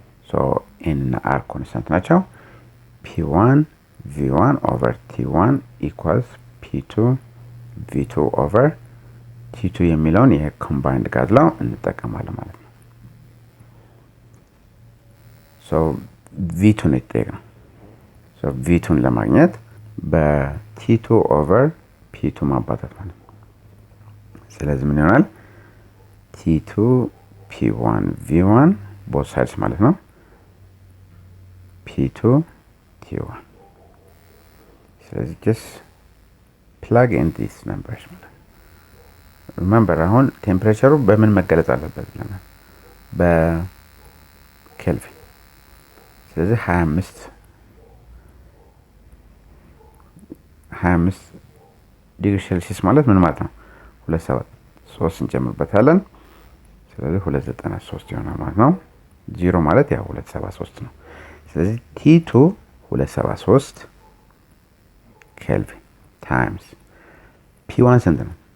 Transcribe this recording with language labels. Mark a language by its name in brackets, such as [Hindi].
[Amharic] so n እና r ኮንስታንት ናቸው። [English] P1 V1 over T1 equals P2 V2 over T2 [Amharic] የሚለውን የኮምባይንድ ጋዝ ላው እንጠቀማለን ማለት ነው። so V2 ነው የተጠየቅነው። so V2ን ለማግኘት በT2 over P2 ማባዛት ማለት ነው። ስለዚህ ምን ይሆናል? T2 P1 V1 [English] both sides [Amharic] ማለት ነው። P2 T1 ስለዚህ [English] just plug in these numbers [Amharic] ማለት ነው። remember አሁን ቴምፕሬቸሩ በምን መገለጽ አለበት ብለናል? በኬልቪን። ስለዚህ 25 ዲግሪ ሴልሺየስ ማለት ምን ማለት ነው? 273 እንጨምርበታለን። ስለዚህ 293 ይሆናል ማለት ነው። 0 ማለት ያው 273 ነው። ስለዚህ T2 273 ኬልቪን ታይምስ P1 ስንት ነው?